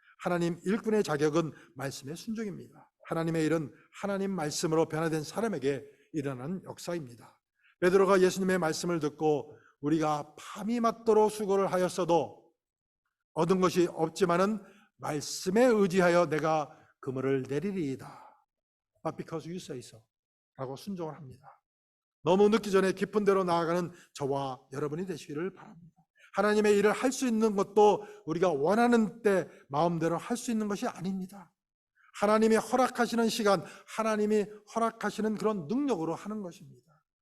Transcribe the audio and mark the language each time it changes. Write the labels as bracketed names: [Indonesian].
[Korean] 하나님 일꾼의 자격은 말씀의 순종입니다. 하나님의 일은 하나님 말씀으로 변화된 사람에게 일어나는 역사입니다. 베드로가 예수님의 말씀을 듣고 우리가 밤이 맞도록 수고를 하였어도 얻은 것이 없지만은 말씀에 의지하여 내가 그물을 내리리이다. [English] But because you say so [Korean] 라고 순종을 합니다. 너무 늦기 전에 깊은 데로 나아가는 저와 여러분이 되시기를 바랍니다. 하나님의 일을 할 수 있는 것도 우리가 원하는 때 마음대로 할 수 있는 것이 아닙니다. 하나님이 허락하시는 시간, 하나님이 허락하시는 그런 능력으로 하는 것입니다.